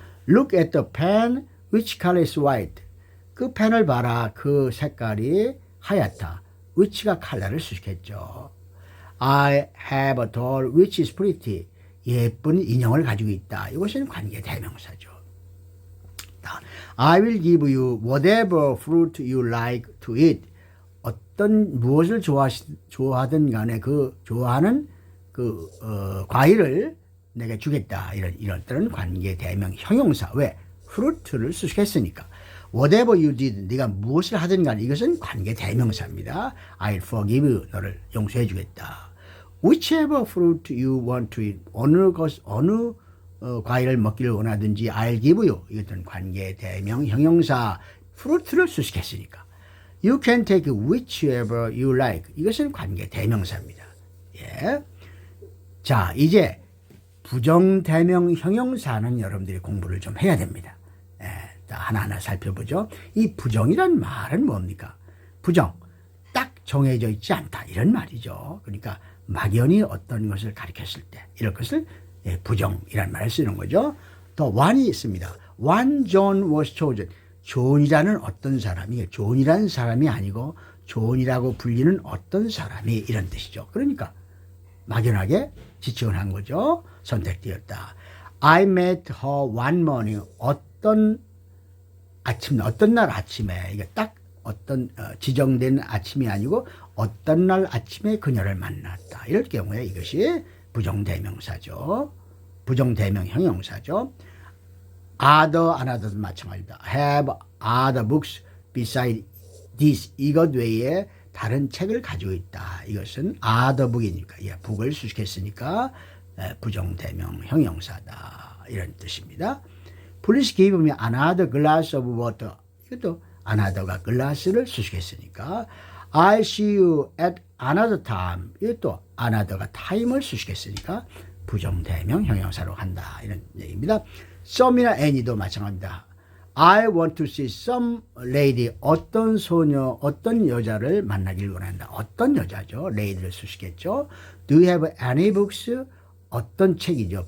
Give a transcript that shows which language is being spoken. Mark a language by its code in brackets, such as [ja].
[en] Look at the pen, which color is white? [ko] 그 펜을 봐라. 그 색깔이 하얗다. which가 컬러를 수식했죠. [en] I have a doll which is pretty. [ko] 예쁜 인형을 가지고 있다. 이것은 관계대명사죠. [en] I will give you whatever fruit you like to eat. [ko] 무엇을 좋아하든 간에 그 좋아하는 과일을 내가 주겠다. 이럴 때는 관계대명 형용사. 왜? fruit를 수식했으니까. [en] whatever you did. [ko] 네가 무엇을 하든 간에 이것은 관계대명사입니다. [en] I'll forgive you. [ko] 너를 용서해 주겠다. [en] whichever fruit you want to eat. [ko] 어느 과일을 먹기를 원하든지 [en] I'll give you. [ko] 이것은 관계대명 형용사. fruit를 수식했으니까. [en] You can take whichever you like. [ko] 이것은 관계대명사입니다. 예. 자, 이제 부정대명 형용사는 여러분들이 공부를 좀 해야 됩니다. 예. 자, 하나하나 살펴보죠. 이 부정이란 말은 뭡니까? 부정, 딱 정해져 있지 않다. 이런 말이죠. 그러니까 막연히 어떤 것을 가리켰을 때 이런 것을 부정이란 말을 쓰는 거죠. 또 one이 있습니다. [en] One John was chosen. [ko] 존이라는 어떤 사람이 존이라는 사람이 아니고 존이라고 불리는 어떤 사람이 이런 뜻이죠. 그러니까 막연하게 지칭을 한 거죠. [en] 선택되었다. I met her one morning. [ko] 어떤 날 아침에 이게 딱 어떤 지정된 아침이 아니고 어떤 날 아침에 그녀를 만났다. 이럴 경우에 이것이 부정대명사죠. 부정대명 형용사죠. other, another도 마찬가지입니다. [en] have other books beside this. [ko] 이것 외에 다른 책을 가지고 있다. 이것은 other book이니까, book을 수식했으니까 부정대명 형용사다. 이런 뜻입니다. [en] Please give me another glass of water. [ko] 이것도 another가 glass를 수식했으니까 [en] I'll see you at another time. [ko] 이것도 another가 time을 수식했으니까 부정대명 형용사로 간다. 이런 얘기입니다. some이나 any도 마찬가지입니다. [en] I want to see some lady. [ko] 어떤 소녀, 어떤 여자를 만나길 원한다. 어떤 여자죠. lady를 수식했죠. [en] Do you have any books? [ko] 어떤 책이죠.